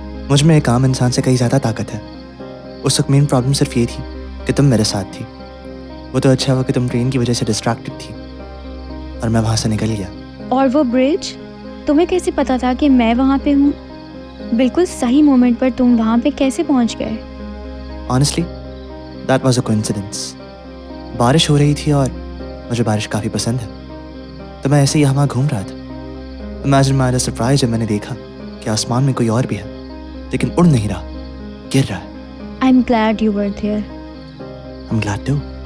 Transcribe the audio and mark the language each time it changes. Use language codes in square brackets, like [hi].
[hi] मुझ में एक आम इंसान से कहीं ज़्यादा ताकत है। उस वक्त मेन प्रॉब्लम सिर्फ ये थी कि तुम मेरे साथ थी। वो तो अच्छा हुआ कि तुम ट्रेन की वजह से डिस्ट्रैक्टेड थी और मैं वहाँ से निकल गया। और वो ब्रिज? तुम्हें कैसे पता था कि मैं वहाँ पे हूँ? बिल्कुल सही मोमेंट पर तुम वहाँ पे कैसे पहुँच गए? [en] Honestly, that was a coincidence. [hi] बारिश हो रही थी और मुझे बारिश काफ़ी पसंद है, तो मैं ऐसे ही वहाँ घूम रहा था। [en] Imagine my surprise [hi] जब मैंने देखा कि आसमान में कोई और भी है, लेकिन उड़ नहीं रहा, गिर रहा है। [en] I'm glad you were there. I'm glad too.